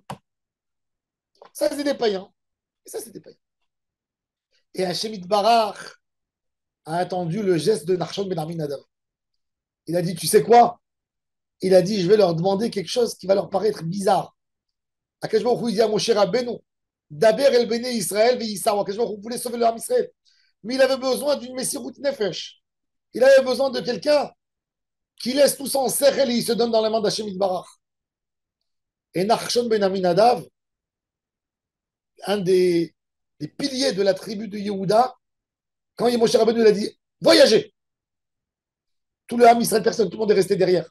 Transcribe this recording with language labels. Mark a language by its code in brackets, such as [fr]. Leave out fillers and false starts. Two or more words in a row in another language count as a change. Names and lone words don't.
[fr] Ça, c'est des païens. Et ça, c'est des païens. Et [he] השם יתברך [fr] a attendu le geste de Nachshon Ben Aminadav. Il a dit, tu sais quoi? Il a dit, je vais leur demander quelque chose qui va leur paraître bizarre. [he] הקדוש ברוך הוא, [fr] il dit à Moshe Rabbeinu, [he] דבר אל בני ישראל ויסעו. הקדוש ברוך הוא [fr] voulait sauver le [he] עם ישראל. [fr] Mais il avait besoin d'une [he] מסירות נפש. [fr] Il avait besoin de quelqu'un qui laisse tout son sechel et il se donne dans les mains d' [he] השם יתברך. [fr] Et Nachshon Ben Aminadav, un des piliers de la tribu de Yehuda, quand Moshe Rabbeinu a dit voyagez, tout le [he] עם ישראל, [fr] personne, tout le monde est resté derrière.